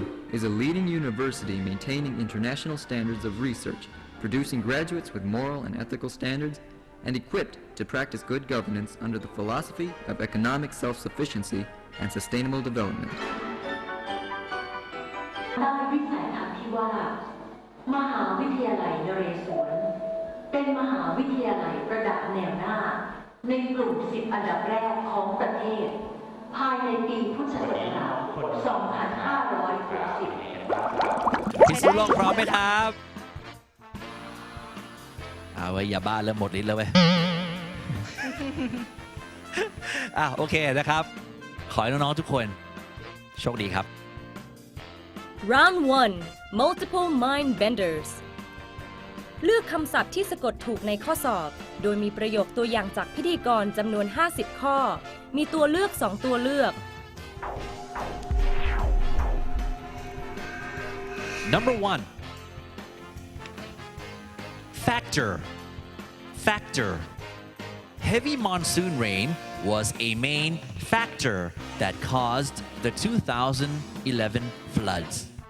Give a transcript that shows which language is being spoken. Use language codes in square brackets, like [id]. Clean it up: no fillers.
[en] is a leading university maintaining international standards of research, producing graduates with moral and ethical standards, and equipped to practice good governance under the philosophy of economic self-sufficiency and sustainable development. [th] ตั้งวิสัยทัศน์ที่ว่ามหาวิทยาลัยนเรศวรเป็นมหาวิทยาลัยระดับแนวหน้าในกลุ่ม10อันดับแรกของประเทศภายในปีพุทธศักราช 2560 พิสูจน์โลกพร้อมไหมครับเอาไว้อย่าบ้าเริ่มหมดลิ้นแล้วเว้ย โอเคนะครับขอให้น้องๆทุกคนโชคดีครับ [en] Round 1 Multiple Mind Benders [th] เลือกคำศัพท์ที่สะกดถูกในข้อสอบโดยมีประโยคตัวอย่างจากพิธีกรจำนวน50ข้อมีตัวเลือก2ตัวเลือก [en] Number 1 Factor Heavy monsoon rain was a main factor that caused the 2011 floods.